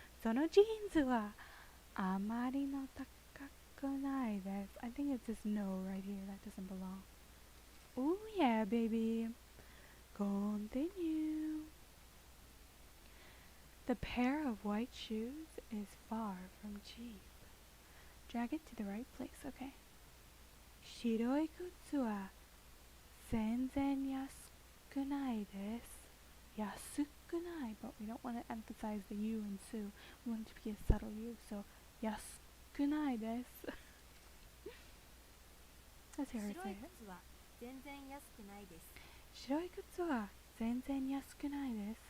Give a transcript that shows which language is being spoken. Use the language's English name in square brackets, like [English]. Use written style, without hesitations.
[Japanese] そのジーンズはあまりの高くないです. [English] I think it's this no right here that doesn't belong. Oh yeah, baby. Continue. The pair of white shoes is far from cheap. Drag it to the right place, okay. [Japanese] 白い靴は全然安くないです。安くない [English] but we don't want to emphasize the U in Sue. We want it to be a subtle U, so [Japanese] 安くないです。 [English] Let's hear her [Japanese] 白 [English] say [Japanese] い [English] it. [Japanese] 靴は全然安くないです。白い靴は全然安くないです。